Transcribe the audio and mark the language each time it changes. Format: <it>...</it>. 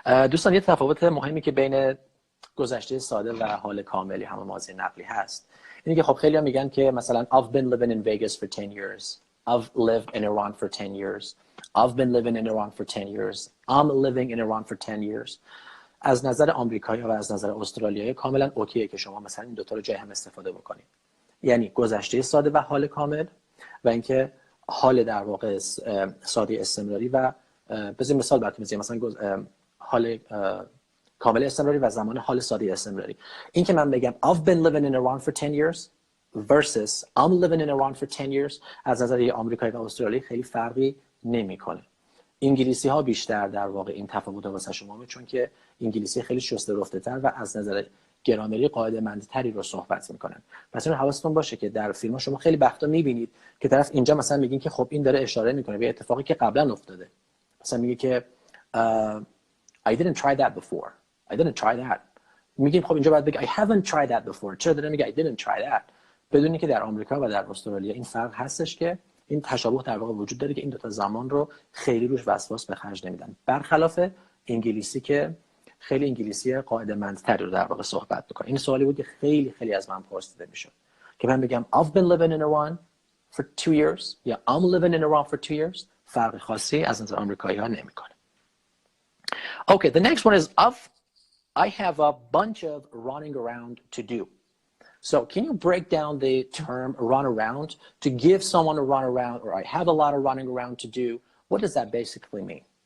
<fa>دوستان یه تفاوت مهمی که بین گذشته ساده و حال کاملی همون ماضی نقلی هست اینه که خب خیلی ها میگن که مثلا</fa> <en>I've been living in Vegas for 10 years, I've lived in Iran for 10 years, I've been living in Iran for 10 years, I'm living in Iran for 10 years.</en> <fa>از نظر آمریکایی و از نظر استرالیایی کاملا اوکیه که شما مثلا این دوتا رو جای هم استفاده بکنید. یعنی گذشته ساده و حال کامل و اینکه حال در واقع ساده استمراری و بذاریم مثال براتون بزنیم، مثلا حال کامل استمراری و زمان حال ساده استمراری. این که من بگم</fa> <en>I've been living in Iran for 10 years versus I'm living in Iran for 10 years</en> <fa>از نظر آمریکایی و استرالیایی خیلی فرقی نمیکنه. انگلیسی ها بیشتر در واقع این تفاوت واسه شما، چون که انگلیسی خیلی شسته رفته تر و از نظر گرامری قاعده مندتری رو صحبت میکنن. پس این حواستون باشه که در فیلم ها شما خیلی وقتا میبینید که طرف اینجا مثلا میگین که خب این داره اشاره میکنه به اتفاقی که قبلا افتاده. مثلا میگه که</fa> <en>I didn't try that before. I didn't try that.</en> <fa>میگیم خب اینجا باید بگه</fa> <en>I haven't tried that before.</en> <fa>چرا داره میگه</fa> <en>I didn't try that؟</en> <fa>بدونی که در آمریکا و در استرالیا این فرق هستش که این تشابه در واقع وجود داره که این دو تا زمان رو خیلی روش وسواس به خرج نمیدن. برخلاف انگلیسی که خیلی انگلیسی قاعده مندتری رو در واقع صحبت میکنه. این سوالی بود که خیلی خیلی از من پرسیده میشد که من بگم</fa> <en>I've been living in Iran for 2 years</en> <fa>یا</fa> <en>I'm living in Iran for 2 years</en> <fa>فرق خاصی از نظر آمریکایی ها نمیکنه.</fa> <en>Okay, the next one is I have a bunch of running around to do. So can you break down the term run around? To give someone a run around, or I have a lot of running around to do, what does that basically mean?</en>